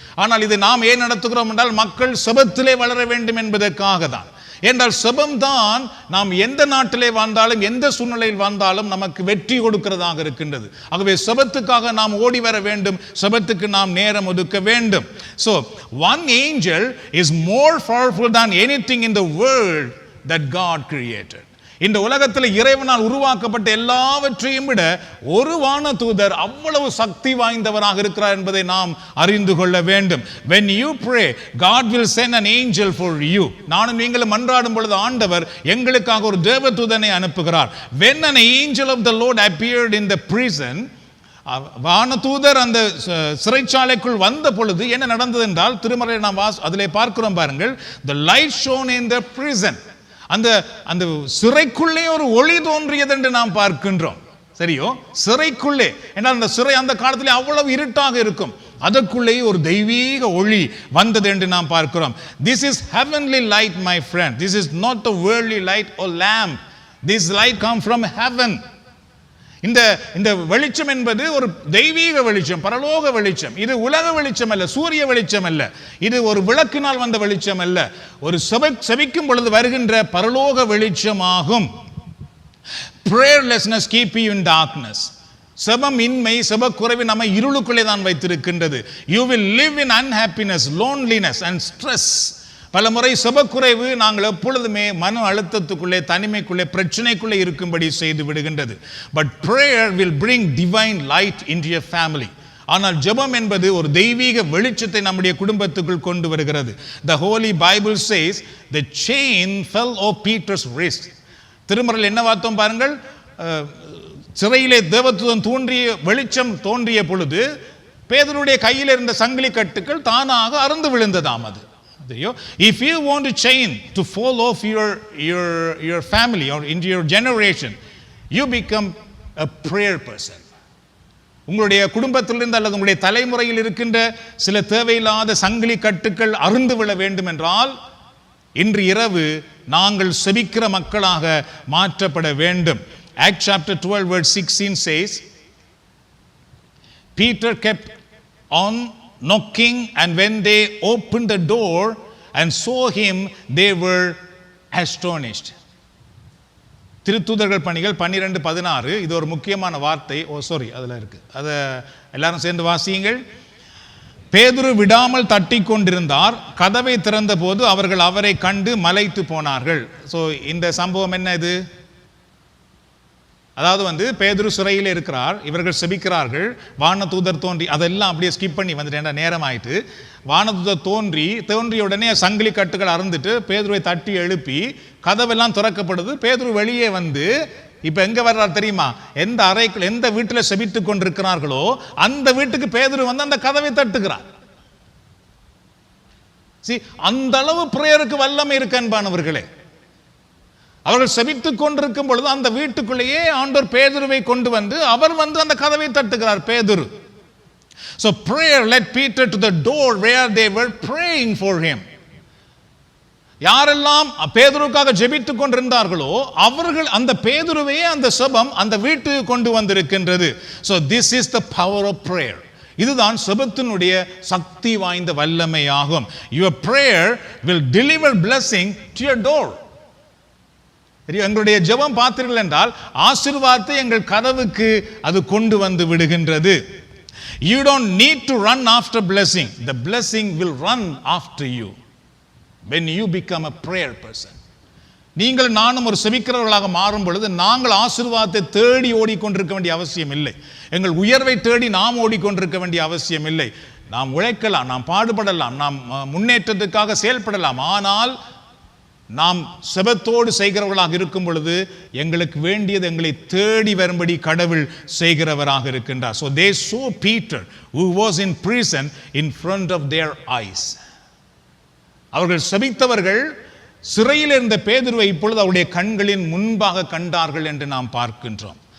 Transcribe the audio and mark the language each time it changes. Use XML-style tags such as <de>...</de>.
<ta>ஆனால் இது நாம் ஏன் நடத்துகிறோம் என்றால் மக்கள் செபத்திலே வளர வேண்டும் என்பதற்காக தான். என்றால் செபம் தான் நாம் எந்த நாட்டிலே வாழ்ந்தாலும் எந்த சூழ்நிலையில் வாழ்ந்தாலும் நமக்கு வெற்றி கொடுக்கிறதாக இருக்கின்றது. ஆகவே செபத்துக்காக நாம் ஓடி வர வேண்டும், செபத்துக்கு நாம் நேரம் ஒதுக்க வேண்டும்.</ta> <en>So one angel is more powerful than anything in the world that God created.</en> <ta>இந்த உலகத்தில் இறைவனால் உருவாக்கப்பட்ட எல்லாவற்றையும் விட ஒரு வானதூதர் அவ்வளவு சக்தி வாய்ந்தவராக இருக்கிறார் என்பதை நாம் அறிந்து கொள்ள வேண்டும்.</ta> <en>When you pray, God will send an angel for you.</en> <ta>நானும் நீங்களும் மன்றாடும் பொழுது ஆண்டவர் எங்களுக்காக ஒரு தேவதூதனை அனுப்புகிறார்.</ta> <en>When an angel of the Lord appeared in the prison,</en> <ta>வானதூதர் அந்த சிறைச்சாலைக்குள் வந்த பொழுது என்ன நடந்தது என்றால், திருமறையை நாம் அதிலே பார்க்கிறோம் பாருங்கள்.</ta> <en>The light shone in the prison.</en> <ta>அந்த அந்த சிறைக்குள்ளே ஒரு ஒளி தோன்றியது என்று நாம் பார்க்கின்றோம். சரியோ, சிறைக்குள்ளே. ஏன்னா அந்த சிறை அந்த காலத்திலே அவ்வளவு இருட்டாக இருக்கும். அதற்குள்ளே ஒரு தெய்வீக ஒளி வந்தது என்று நாம் பார்க்கிறோம்.</ta> <en>This is heavenly light, my friend. This is not a worldly light or lamp. This light come from heaven.</en> <ta>இந்த வெளிச்சம் என்பது ஒரு தெய்வீக வெளிச்சம், பரலோக வெளிச்சம். இது உலக வெளிச்சம் அல்ல, சூரிய வெளிச்சம் அல்ல. இது ஒரு விளக்கினால் வந்த வெளிச்சம் அல்ல, ஒரு செபிக்கும் பொழுது வருகின்ற பரலோக வெளிச்சமாகும்.</ta> <en>Prayerlessness keep you in darkness.</en> <ta>செபம் இன்மை, செப குறைவு நம்மை இருளுக்குள்ளே தான் வைத்திருக்கின்றது.</ta> <en>You will live in unhappiness, loneliness and stress.</en> <ta>பல முறை செபக்குறைவு நாங்கள் எப்பொழுதுமே மன அழுத்தத்துக்குள்ளே, தனிமைக்குள்ளே, பிரச்சனைக்குள்ளே இருக்கும்படி செய்து விடுகின்றது.</ta> <en>But prayer will bring divine light into your family.</en> <ta>ஆனால் ஜெபம் என்பது ஒரு தெய்வீக வெளிச்சத்தை நம்முடைய குடும்பத்துக்குள் கொண்டு வருகிறது.</ta> <en>The Holy Bible says the chain fell off Peter's wrist.</en> <ta>திருமறையில் என்ன வார்த்தோம் பாருங்கள். சிறையிலே தேவதூதன் தோன்றிய வெளிச்சம் தோன்றிய பொழுது பேதுருடைய கையில் இருந்த சங்கிலி கட்டுகள் தானாக அறுந்து விழுந்ததாம்.</ta> <en>அது if you want a chain to fall off your family or into your generation, you become a prayer person.</en> <ta>உங்களுடைய குடும்பத்திலிருந்து அல்லது உங்களுடைய தலைமுறையில் இருக்கின்ற சில தேவையில்லாத சங்கிலி கட்டுக்கள் அறுந்து விழ வேண்டும் என்றால் இன்று இரவு நாங்கள் செபிக்கிற மக்களாக மாற்றப்பட வேண்டும்.</ta> <en>Acts chapter 12 verse 16 says, Peter kept on knocking, and when they opened the door and saw him, they were astonished.</en> <ta>திருத்தூதர்கள் பணிகள் 12:16. இது ஒரு முக்கியமான வார்த்தை. அதுல இருக்கு, அதை எல்லாரும் சேர்ந்து வாசியுங்கள். பேதுரு விடாமல் தட்டி கொண்டிருந்தார். கதவை திறந்த போது அவர்கள் அவரை கண்டு மலைத்து போனார்கள். இந்த சம்பவம் என்ன? இது அதாவது பேதுரு சிறையில் இருக்கிறார், இவர்கள் செபிக்கிறார்கள், வானதூதர் தோன்றி, அதெல்லாம் அப்படியே ஸ்கிப் பண்ணி வந்துட்டேன், நேரம் ஆயிட்டு. வானதூதர் தோன்றிய உடனே சங்கிலி கட்டுகள் அறுந்துட்டு பேதுருவை தட்டி எழுப்பி கதவெல்லாம் திறக்கப்படுது. பேதுரு வெளியே வந்து இப்ப எங்க வர்றார் தெரியுமா? எந்த அறைக்குள், எந்த வீட்டில் செபித்துக் கொண்டிருக்கிறார்களோ அந்த வீட்டுக்கு பேதுரு வந்து அந்த கதவை தட்டுகிறார். அந்த அளவு பிரேயருக்கு வல்லமை இருக்கு அன்பானவர்களே. அவர்கள் செபித்துக் கொண்டிருக்கும் பொழுது அந்த வீட்டுக்குள்ளேயே ஆண்டவர் பேதுருவை கொண்டு வந்து அவர் வந்து அந்த கதவை தட்டுகிறார். பேதுரு.</ta> <en>So prayer led Peter to the door where they were praying for him.</en> <ta>யாரெல்லாம் பேதுருவுக்காக ஜெபித்துக் கொண்டிருந்தார்களோ அவர்கள் அந்த பேதுருவையே அந்த செபம் அந்த வீட்டுக்கு கொண்டு வந்திருக்கின்றது.</ta> <en>So this is the power of prayer.</en> <ta>இதுதான் செபத்தினுடைய சக்தி வாய்ந்த வல்லமையாகும்.</ta> <en>Your prayer will deliver blessing to your door.</en> <ta>எங்களுடைய ஜெபம் பார்த்தீர்கள் என்றால் ஆசீர்வாதத்தை எங்கள் கதவுக்கு அது கொண்டு வந்து விடுகின்றது.</ta> <en>You don't need to run after blessing. The blessing will run after you when you become a prayer person.</en> <ta>நீங்கள் நானும் ஒரு செபிக்கிறவர்களாக மாறும் பொழுது நாங்கள் ஆசீர்வாதத்தை தேடி ஓடிக்கொண்டிருக்க வேண்டிய அவசியம் இல்லை. எங்கள் உயர்வை தேடி நாம் ஓடிக்கொண்டிருக்க வேண்டிய அவசியம் இல்லை. நாம் உழைக்கலாம், நாம் பாடுபடலாம், நாம் முன்னேற்றத்துக்காக செயல்படலாம். ஆனால் நாம் செபத்தோடு செய்கிறவர்களாக இருக்கும் பொழுது எங்களுக்கு வேண்டியது எங்களை தேடி வரும்படி கடவுள் செய்கிறவராக இருக்கின்றார்.</ta> <en>So they saw Peter who was in prison in front of their eyes.</en> <ta>அவர்கள் செபித்தவர்கள் சிறையில் இருந்த பேதுருவை இப்பொழுது அவருடைய கண்களின் முன்பாக கண்டார்கள் என்று நாம் பார்க்கின்றோம்.</ta>